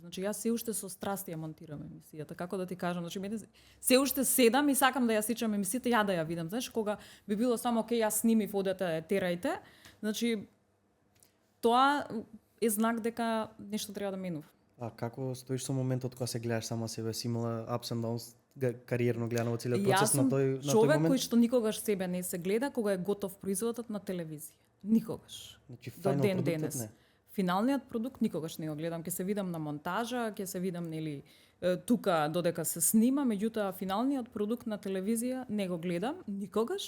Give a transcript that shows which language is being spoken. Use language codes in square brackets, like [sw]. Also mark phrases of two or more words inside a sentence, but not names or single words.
[mk] Значи јас се уште со страст ја монтирам емисијата. Како да ти кажам, значи мене се уште седам и сакам да ја сечам емисијата, ја да ја видам. Знаеш кога би било само окей, јас снимив, одете, терајте. Значи тоа е знак дека нешто треба да менува. А како стоиш со моментот кога се гледаш сама себе, си имала [en] ups and downs [mk] кариерно гледано во целиот процес на тој момент? Јас сум човек кој што никогаш себе не се гледа кога е готов производот на телевизија. Никогаш. Значи до ден продуктот денес. не. Финалниот продукт никогаш не го гледам, ќе се видам на монтажа, ќе се видам нели тука додека се снима, меѓутоа финалниот продукт на телевизија не го гледам никогаш.